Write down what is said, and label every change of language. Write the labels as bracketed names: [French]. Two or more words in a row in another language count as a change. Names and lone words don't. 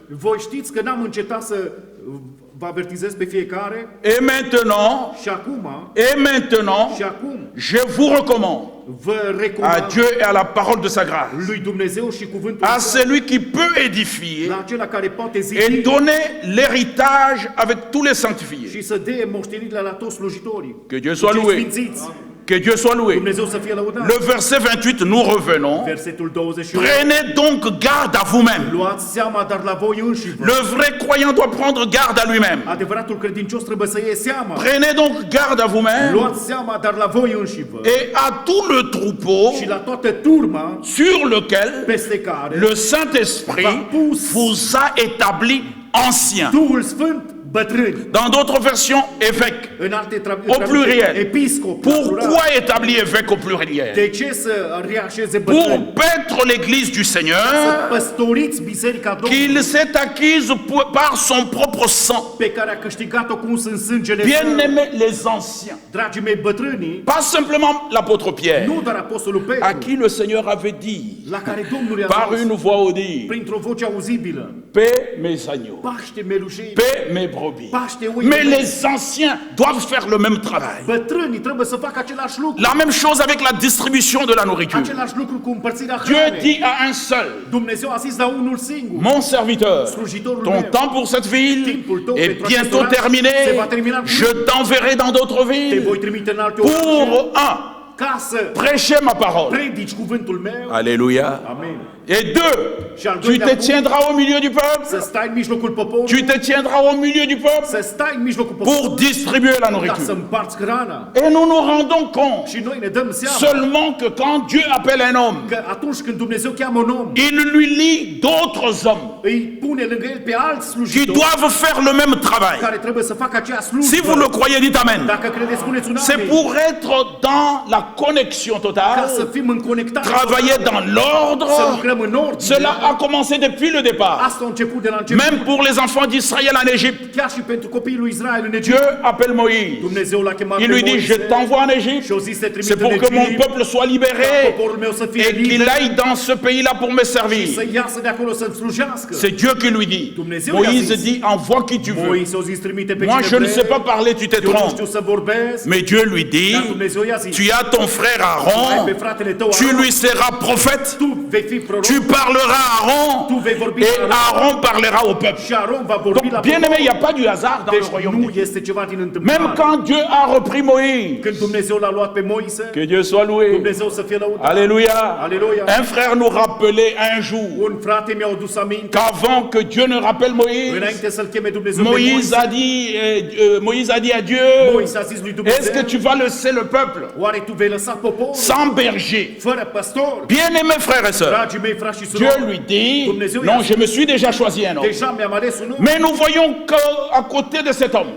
[Romanian] voi știți că n-am încetat să vă avertizez pe fiecare [French] Et maintenant, [Romanian] și acum, [French] et [Romanian] și acum, [French] je vous recommande [Romanian] vă [French] à [Romanian] recomand [French] Dieu et à la parole de sa grâce, [Romanian] lui Dumnezeu și cuvântul [French] à [Romanian] Său, [French] celui qui peut édifier [Romanian] la acela care poate [French] et [Romanian] zidi [French] donner l'héritage avec tous les sanctifiés. [Romanian] și să dea moștenirile la toți slujitorii. [French] Que Dieu soit [Romanian] Cei [French] loué. [Romanian] sfințiți. [French] Que Dieu soit loué. [Romanian] Dumnezeu să fie lăudat. [French] Le verset 28, nous revenons. [Romanian] Versetul 21. [French] Prenez donc garde à vous-même. [Romanian] Luați seama, dar la voi înșivă. [French] Le vrai croyant doit prendre garde à lui-même. [Romanian] Adevăratul credincios trebuie să iei seama. [French] Prenez donc garde à vous-même [Romanian] Luați seama, dar la voi înșivă. [French] et à tout le troupeau [Romanian] Și la toată turma [French] sur lequel [Romanian] peste care [French] le Saint-Esprit vous a établi ancien. [Romanian] Duhul Sfânt bătrâni. [French] Dans d'autres versions, évêque. [Romanian] În alte [French] Au pluriel. [Romanian] episcop. [French] Pourquoi établir évêque au pluriel? [Romanian] De ce să reașeze [French] Pour [Romanian] bătrâni? [French] paître l'église du [Romanian] Să [French] Seigneur [Romanian] păstoriți biserica Domnului [French] qu'il s'est acquise par son propre sang. [Romanian] pe care a câștigat-o cu în sângele Său. [French] Bien-aimés les anciens, [Romanian] Dragii mei, bătrânii, [French] pas simplement l'apôtre Pierre, [Romanian] nu doar apostolul [French] à [Romanian] Petru, [French] qui le Seigneur avait dit, [Romanian] la care Domnul i-a [French] par [Romanian] zis, [French] une voix audible, [Romanian] printr-o voce auzibilă, [French] paix mes agneaux, [Romanian] paște melușei, [French] paix mes brebis. [Romanian] paște oi. [French] Mais les anciens doivent faire le même travail. [Romanian] Bătrânii trebuie să facă același lucru. [French] La même chose avec la distribution de la nourriture. [Romanian] Același lucru cu împărțirea [French] Dieu [Romanian] hranei. [French] dit à un seul, [Romanian] Dumnezeu a zis la unul singur. [French] mon serviteur, [Romanian] Slujitorul [French] ton [Romanian] meu, [French] temps pour cette ville [Romanian] timpul tău [French] est [Romanian] pentru acest [French] bientôt [Romanian] oraș [French] terminé. [Romanian] se va termina. [French] Je t'enverrai dans d'autres [Romanian] Te [French] villes [Romanian] voi trimite în alte orașe [French] pour, un, [Romanian] ca să [French] prêcher ma parole. [Romanian] predici cuvântul meu. [French] Alléluia. [Romanian] Amen. [French] Et deux, tu te tiendras au milieu du peuple. [Romanian] Să stai în mijlocul poporului. [French] Tu te tiendras au milieu du peuple [Romanian] Să stai în mijlocul [French] pour [Romanian] poporului [French] distribuer la [Romanian] ca să [French] nourriture. [Romanian] împarți hrana. [French] Et nous nous rendons compte [Romanian] Și noi ne dăm seama [French] seulement que quand Dieu appelle un homme, [Romanian] că atunci când Dumnezeu cheamă un om, [French] il lui lie d'autres hommes [Romanian] îi pune lângă el pe alți [French] qui [Romanian] slujitori [French] doivent faire le même travail. [Romanian] care trebuie să facă aceea slujbă. [French] Si vous le croyez, dites Amen. [Romanian] Dacă credeți, spuneți un [French] C'est [Romanian] amen. [French] pour être dans la connexion [Romanian] Ca [French] totale, [Romanian] să fim în conectare, [French] travailler dans [Romanian] să [French] l'ordre. [Romanian] lucrăm în ordine. [French] Cela a commencé depuis le départ. [Romanian] Asta a început de la început. [French] Même pour les enfants d'Israël en Égypte. [Romanian] Chiar și pentru copiii lui Israel în Egipt. [French] Dieu appelle Moïse. [Romanian] Dumnezeu l-a chemat [French] Il [Romanian] pe [French] lui dit, [Romanian] Moise [French] je t'envoie en Égypte. [Romanian] și au zis să trimit [French] C'est [Romanian] în [French] pour que mon [Romanian] Egipt, [French] peuple soit [Romanian] ca [French] libéré [Romanian] poporul meu să fie [French] et qu'il [Romanian] liber [French] aille dans ce pays-là pour me [Romanian] și [French] servir. [Romanian] să iasă de acolo să-mi slujească. [French] C'est Dieu qui lui dit. [Romanian] Dumnezeu [French] Moïse [Romanian] i-a zis. [French] dit, envoie qui tu veux. [Romanian] Moise au zis trimite pe [French] Moi, [Romanian] cine [French] je ne [Romanian] vrei. [French] sais pas parler, tu te [Romanian] Eu nu [French] trompes. [Romanian] știu să vorbesc. [French] Mais Dieu lui dit, [Romanian] Dar Dumnezeu i-a zis. [French] tu as ton frère [Romanian] Ai [French] Aaron, [Romanian] pe fratele tău [French] tu [Romanian] Aron, [French] lui seras prophète, [Romanian] tu vei fi proroc. [French] tu parleras à Aaron [Romanian] Tu vei vorbi [French] et [Romanian] la Aaron. [French] Aaron parlera au peuple. [Romanian] Și Aron va vorbi [French] Donc, [Romanian] la [French] bien aimé, il n'y a [Romanian] popor. [French] pas du hasard dans le [Romanian] Deci [French] royaume [Romanian] nu [French] de Dieu. [Romanian] este ceva din [French] Même [Romanian] întâmplare. [French] quand Dieu a repris Moïse, [Romanian] Când Dumnezeu l-a luat pe Moise, [French] que Dieu soit loué. [Romanian] Dumnezeu să fie lăudat. [French] Alléluia. [Romanian] Alléluia. [French] Un frère nous rappelait un jour [Romanian] Un frate mi-a adus aminte, [French] qu'avant que Dieu ne rappelle Moïse, [Romanian] înainte să-l cheme Dumnezeu pe [French] Moïse a dit à Dieu, [Romanian] Moise a zis lui [French] est-ce que [Romanian] Dumnezeu, [French] tu vas laisser le peuple [Romanian] oare tu vei lăsa poporul [French] sans berger? [Romanian] fără păstor? [French] Bien-aimés frères et sœurs, [Romanian] Dragii mei frați și [French] Dieu [Romanian] surori, [French] lui dit, [Romanian] Dumnezeu [French] non, [Romanian] i-a [French] je me suis déjà choisi un homme. [Romanian] deja mi-am ales un om, [French] Mais nous voyons qu'à côté de cet homme,